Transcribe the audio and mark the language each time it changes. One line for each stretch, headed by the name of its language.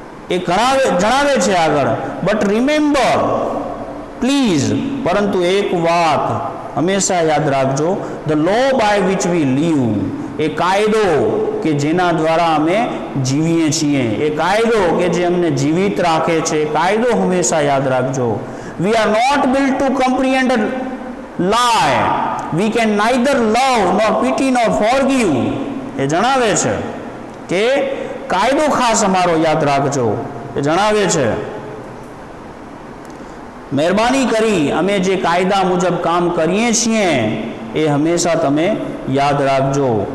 Gujarati: એ જણાવે છે આગળ.
English: but remember please
Gujarati: પરંતુ એક વાત હંમેશા યાદ રાખજો,
English: the law by which we live
Gujarati: એ કાયદો કે જેના દ્વારા અમે જીવીએ છીએ, એ કાયદો કે જે અમને જીવિત રાખે છે, એ કાયદો હંમેશા યાદ રાખજો.
English: We are not built to comprehend lie, we can neither love nor pity nor forgive.
Gujarati: એ જણાવે છે કે કાયદો ખાસ અમારો યાદ રાખજો. એ જણાવે છે મહેરબાની કરી અમે જે કાયદા મુજબ કામ કરીએ છીએ એ હંમેશા તમે યાદ રાખજો.